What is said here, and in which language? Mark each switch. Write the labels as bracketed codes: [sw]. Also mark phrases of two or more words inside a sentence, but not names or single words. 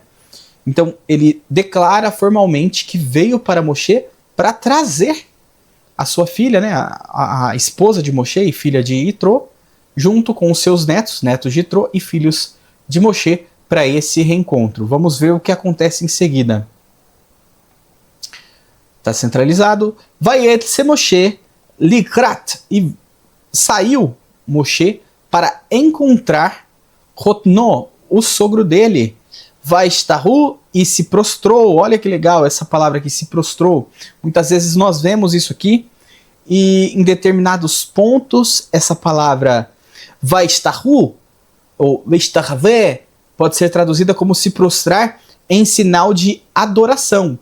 [pt] Então ele declara formalmente que veio para Moshe para trazer a sua filha, né, a esposa de Moshe e filha de Itró, junto com os seus netos de Itró e filhos de Moshe, para esse reencontro. Vamos ver o que acontece em seguida. Está centralizado. [he] ויצא משה לקראת, [pt] e saiu Moshe para encontrar Rotno, o sogro dele. Vaishtahu, e se prostrou. Olha que legal essa palavra aqui, se prostrou. Muitas vezes nós vemos isso aqui, e em determinados pontos essa palavra Vaishtahu ou Vaishtahaveh pode ser traduzida como se prostrar em sinal de adoração.